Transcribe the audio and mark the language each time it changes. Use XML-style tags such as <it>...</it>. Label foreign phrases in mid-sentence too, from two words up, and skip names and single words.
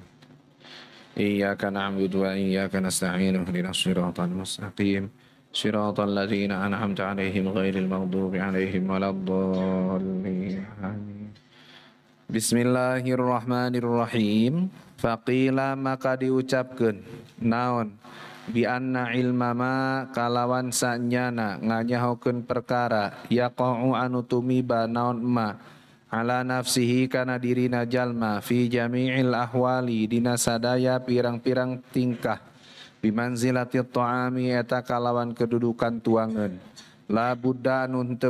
<ar>إياك نعبد وإياك نستعين اهدنا الصراط المستقيم. صراط الذين أنعمت عليهم غير المغضوب عليهم ولا الضالين. Amin. Bismillahirrahmanirrahim.</ar> <su>Faqila maka diucapkeun naon</su> <ar>بأن العلم</ar> <su>kalawan sanyana nganyahokeun perkara yaqa'u anu tumiba naon</su> <ar>ما على نفسه</ar> <su>kana dirina jalma</su> <ar>في جميع الأحوال</ar> <su>dina sadaya pirang-pirang tingkah</su> <ar>بمنزلة الطعام</ar> <su>eta kalawan kedudukan tuangan</su> <ar>لا بد</ar> <su>anu henteu</su>